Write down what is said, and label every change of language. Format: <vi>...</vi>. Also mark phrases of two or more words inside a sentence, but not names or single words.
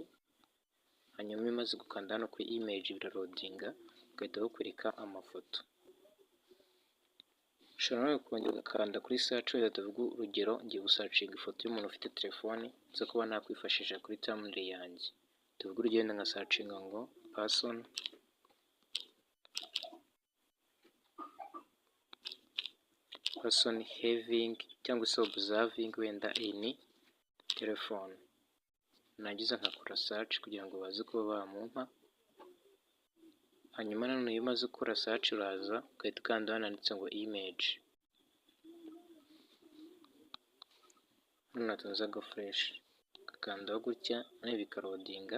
<rw>Hanyuma imaze gukanda hano kuri image birarodinga ugahita bakwereka amafoto. Ushobora kongera ugakanda kuri search wenda tuvuge urugero ngiye gusearchinga ifoto y'umuntu ufite telefone nza kuba nakwifashisha kuri thumbnail yanjye. Tuvuge urugero nka searchinga ngo</rw> <en>person having</en> <rw>cyangwa se observing wenda</rw> <en>in telephone.</en> <rw>Nagize nkakora search kugira ngo baze kuba bamumpa. Hanyuma nanone iyo umaze gukora search uraza ugahita ukanda hano handitse ngo image. Hano natunze fresh ugakandaho gutya nawe bikarodinga.</rw>